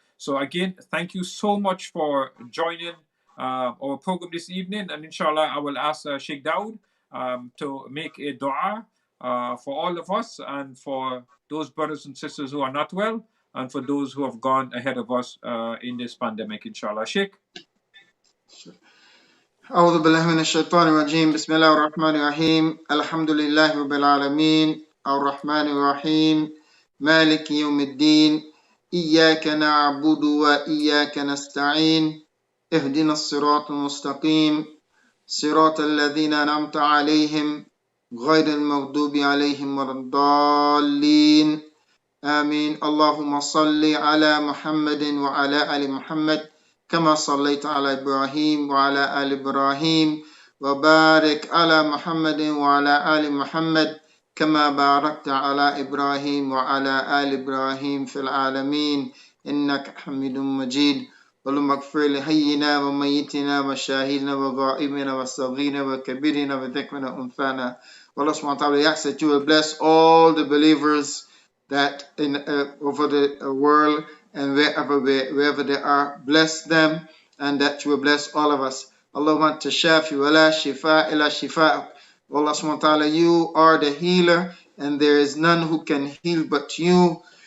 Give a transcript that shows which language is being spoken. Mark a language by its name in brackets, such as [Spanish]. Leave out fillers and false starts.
[English] So again, thank you so much for joining our program this evening, and inshallah, I will ask Sheikh Dawood to make a dua for all of us and for those brothers and sisters who are not well, and for those who have gone ahead of us in this pandemic, inshallah. Sheikh. [Arabic] أعوذ بالله من الشيطان الرجيم بسم الله الرحمن الرحيم الحمد لله رب العالمين الرحمن الرحيم مالك يوم الدين إياك نعبد وإياك نستعين اهدنا الصراط المستقيم صراط الذين أنعمت عليهم غير المغضوب عليهم ولا الضالين آمين. اللهم صل على محمد وعلى آل محمد كما صليت على إبراهيم وعلى آل إبراهيم وبارك على محمد وعلى آل محمد كما باركت على إبراهيم وعلى آل إبراهيم في العالمين إنك حميد مجيد. اللهم اغفر لحينا وميتنا وشاهدنا وغائبنا وصغيرنا وكبيرنا وذكرنا وأنثانا. [English] Allah subhanahu wa ta'ala, we ask that you will bless all the believers that in over the world and wherever they are, bless them, and that you will bless all of us. [Arabic] Allahumma tashafi wa la shifa illa shifa. [English] Allah subhanahu wa ta'ala, you are the healer, and there is none who can heal but you.